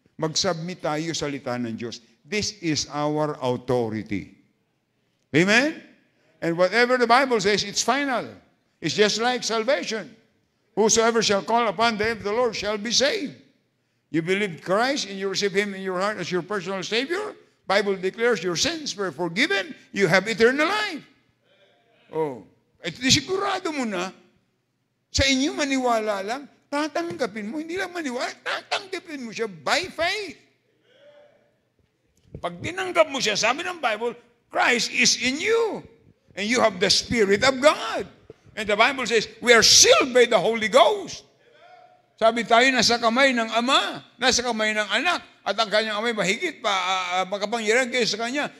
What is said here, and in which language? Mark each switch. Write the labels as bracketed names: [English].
[Filipino] Mag-submit tayo sa salita ng Diyos. [English] This is our authority. Amen? And whatever the Bible says, it's final. It's just like salvation. Whosoever shall call upon the name of the Lord shall be saved. You believe Christ and you receive Him in your heart as your personal Savior. Bible declares your sins were forgiven. You have eternal life. [Filipino] Oh, at sigurado mo na, sa inyo maniwala lang, tatanggapin mo. Hindi lang maniwala, tatanggapin mo siya by faith. Pag tinanggap mo siya, sabi ng Bible, [English] Christ is in you. And you have the Spirit of God. And the Bible says, we are sealed by the Holy Ghost. [Filipino] Sabi tayo, nasa kamay ng Ama, nasa kamay ng Anak, at ang kanyang amay mahigit pa, makapangyarihan kayo sa Kanya.